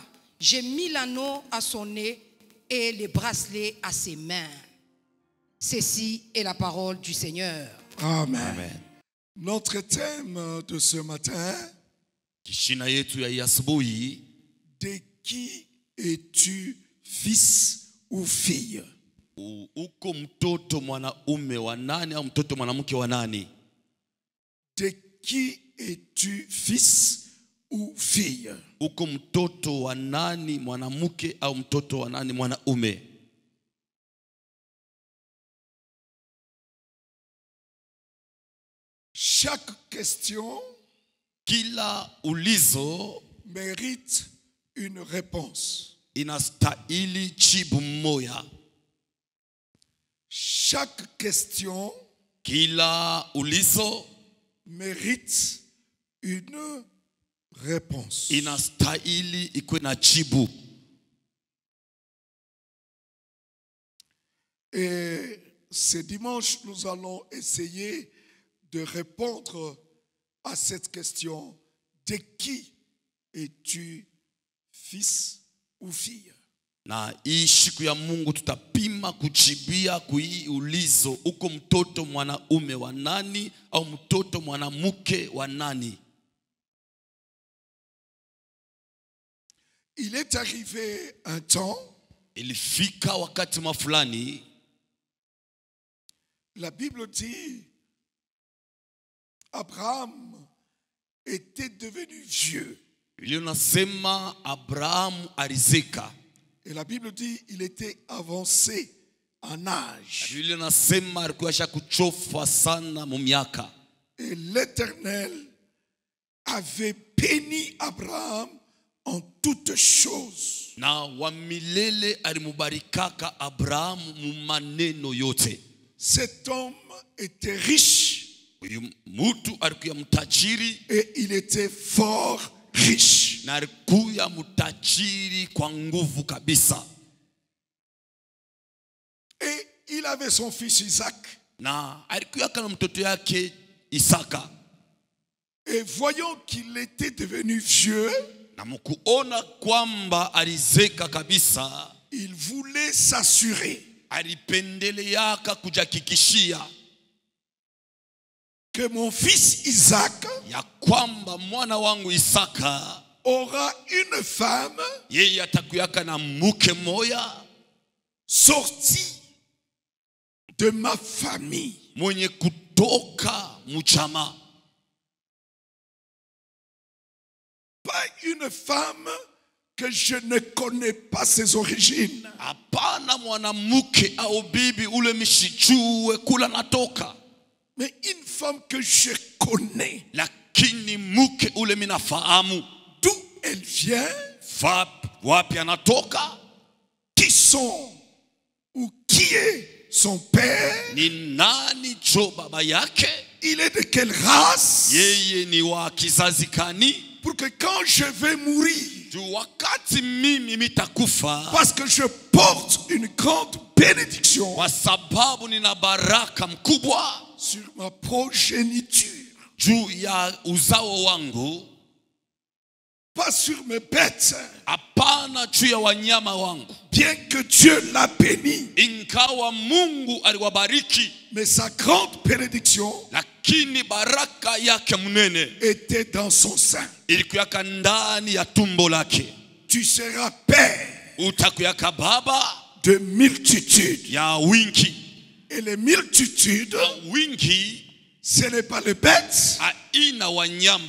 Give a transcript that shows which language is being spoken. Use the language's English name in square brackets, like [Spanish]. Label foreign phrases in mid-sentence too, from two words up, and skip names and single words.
[French] J'ai mis l'anneau à son nez et les bracelets à ses mains. Ceci est la parole du Seigneur. Amen. Amen. Notre thème de ce matin, de qui es-tu fils ou fille? [Swahili] Uko mtoto mwanaume wa nani au mtoto mwanamke wa nani? [French] De qui es-tu fils ou fille? [Swahili] Uko mtoto wa nani mwanamke au mtoto wa nani mwanaume? [French] Chaque question [Swahili] Kila ulizo [French] mérite une réponse. [Swahili] inastahili jibu moja. [French] Chaque question [Swahili] Kila ulizo [French] mérite une réponse. [Swahili] inastahili ikuwe na jibu. [French] Et ce dimanche, nous allons essayer de répondre à cette question. De qui es-tu fils ou fille? [Swahili] Na hii siku ya Mungu tutapima kujibia kui ulizo, uko mtoto mwanaume wa nani au mtoto mwanamke wa nani? [French] Il est arrivé un temps, [Swahili] Ilifika wakati mafulani, [French] la Bible dit, Abraham était devenu vieux. [Swahili] Biblia inasema Abrahamu alizeka. [French] Et la Bible dit, il était avancé en âge. [Swahili] Biblia inasema alikuwa kuchofa sana mu miaka. [French] Et l'Éternel avait béni Abraham en toutes choses. [Swahili] Na wa milele alimubarikaka Abrahamu mu maneno yote. [French] Cet homme était riche [Swahili] Uyu mtu alikuwa mtajiri [French] et il était fort riche. [Swahili] na alikuwa mtajiri kwa nguvu kabisa. [French] Et il avait son fils Isaac. [Swahili] Na alikuwa kana mtoto yake Isaka. [French] Et voyant qu'il était devenu vieux, [Swahili] Na mkuona kwamba alizeka kabisa, [French] il voulait s'assurer [Swahili] alipendeleaka kujakikishia [French] que mon fils Isaac [Swahili] ya kwamba mwana wangu Isaka [French] aura une femme [Swahili] yeye atakuyaka na mke moya [French] sortie de ma famille. [Swahili] mwenye kutoka mchama. [French] Pas une femme que je ne connais pas ses origines. [Swahili] Hapana mwanamke au bibi ule mishijue kula natoka, [French] Mais une femme que je connais. [Swahili] lakini mke ule minafahamu [French] D'où elle vient, [Swahili] wapi anatoka, [French] qui sont ou qui est son père, [Swahili] ni nani jo baba yake, [French] il est de quelle race, [Swahili] yeye ni wa kizazi kani, [French] pour que quand je vais mourir, [Swahili] juu wakati mimi mitakufa, [French] parce que je porte une grande bénédiction [Swahili] kwa sababu nina baraka mkubwa [French] sur ma progéniture, [Swahili] juu ya uzao wangu, [French] pas sur mes bêtes, [Swahili] hapana juu ya wanyama wangu. [French] bien que Dieu l'a béni, [Swahili] Ingawa Mungu aliwabariki, [French] mais sa grande bénédiction [Swahili] lakini baraka yake mnene [French] était dans son sein. [Swahili] ilikuwa ndani ya tumbo lake. [French] Tu seras père [Swahili] Utakuyaka baba [French] de multitudes. [Swahili] ya wingi. [French] Et les multitudes, [Swahili] Na wingi [French] ce n'est pas les bêtes, [Swahili] haina wanyama,